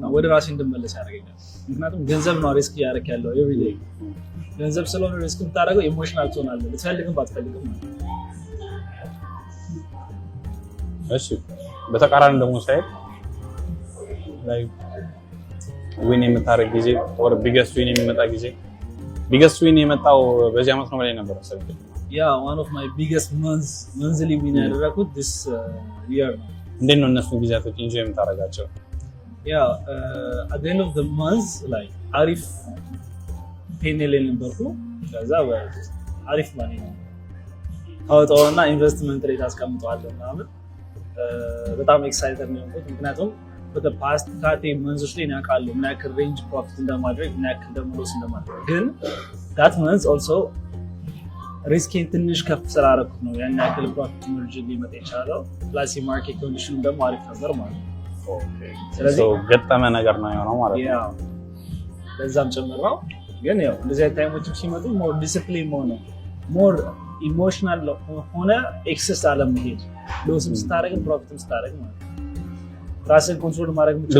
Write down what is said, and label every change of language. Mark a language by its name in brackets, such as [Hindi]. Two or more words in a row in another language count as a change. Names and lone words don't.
[Amharic] ወደ ራሴ እንድመለስ ያደርገኛል ምክንያቱም ገንዘብ ነው ሪስክ ያደርክ ያለው [English] every day [Amharic] ገንዘብ ስለሆነ ሪስክ የምታደርገው ኢሞሽናል ትሆናለህ ልትፈልግም ባትፈልግም እሺ በተቃራኒ ደግሞ ሳይድ ላይ ዊን የምታረግ ጊዜ ወር [English] biggest win [Amharic] የሚመጣ ጊዜ [English] biggest win [Amharic] የመጣው በዚህ አመት ነው ላይ ነበር መሰለኝ። ያ [English] one of my biggest monthly win [Amharic] ያደረኩት [English] this year [Amharic] ነው። እንዴት ነው እነሱ ጊዜያቶች ኢንጆይ የምታደርጋቸው? ያ [English] at the end of the month like [Amharic] አሪፍ ፔኔል ነበርኩ። ከዛ አሪፍ ማኒ ነው አውጣውና [English] investment rate [Amharic] አስቀምጠዋለሁ ምናምን በጣም ኤክሳይትድ ነው የሆንኩት። ምክንያቱም በ [English] the past 30 months [Amharic] ላይ ያውቃለሁ ምን ያክል [English] range profit [Amharic] እንደማድረግ ምን ያክል ደግሞ ሎስ እንደማድረግ። ግን [English] that month also [Amharic] ሪስኬን ትንሽ ከፍ ስላደረኩት ነው ያን ያክል [English] profit margin [Amharic] ሊመጣ የቻለው። ፕላስ የማርኬት ኮንዲሽኑ ደግሞ አሪፍ ነበር ማለት ነው። ስለዚህ ገጠመ ነገር ነው የሆነው ማለት ነው። ያ ለዛም ጭምር ነው። ግን ያው እንደዚህ አይነት ታይሞችም ሲመጡ [English] more discipline [Amharic] ሆነ [English] more emotional [Amharic] ሆነ ኤክሰስ አለመሄድ ሎስም ስታደርግ ፕሮፊትም ስታደርግ ማለት ነው። ራስን ኮንትሮል ማድረግ የምትችለው